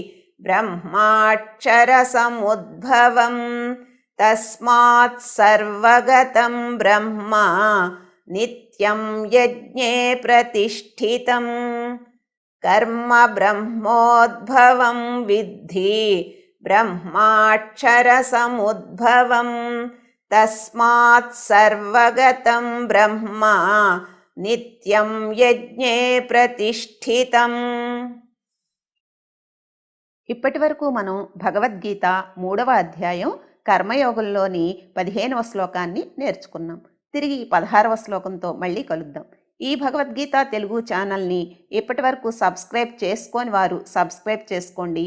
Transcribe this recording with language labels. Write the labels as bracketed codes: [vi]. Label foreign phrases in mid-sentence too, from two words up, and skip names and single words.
[sa] ब्रह्माक्षरसमुद्भवं तस्मात् सर्वगतं ब्रह्म नित्यं यज्ञे प्रतिष्ठितं कर्म ब्रह्मोद्भवं विद्धि ब्रह्माक्षरसमुद्भवं तस्मात् सर्वगतं ब्रह्म नित्यं यज्ञे प्रतिष्ठितं. [te] ఇప్పటి వరకు మనం భగవద్గీత 3వ అధ్యాయం కర్మయోగంలోని 15వ శ్లోకాన్ని నేర్చుకున్నాం. తిరిగి 16వ శ్లోకంతో మళ్ళీ కలుద్దాం. ఈ భగవద్గీత తెలుగు ఛానల్ని ఇప్పటి వరకు సబ్స్క్రైబ్ చేసుకోని వారు సబ్స్క్రైబ్ చేసుకోండి.